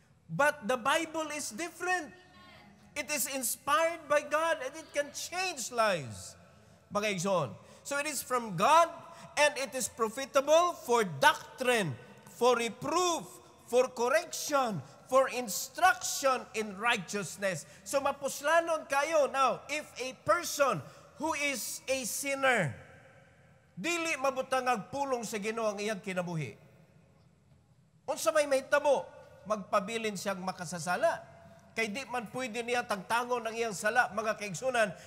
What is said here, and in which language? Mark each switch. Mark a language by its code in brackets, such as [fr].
[en] But the Bible is different. It is inspired by God and it can change lives. [ceb] Mga igsoon. [en] So it is from God and it is profitable for doctrine, for reproof, for correction, for instruction in righteousness. [ceb] So mapuslanon kayo. [en] Now, if a person who is a sinner, [ceb] dili mabutang agpulong sa Ginoo ang iyang kinabuhi. Unsa may mahitabo, magpabilin siyang makasasala. Kay di man pwede niya tagtangon ang iyang sala, mga kaigsunan.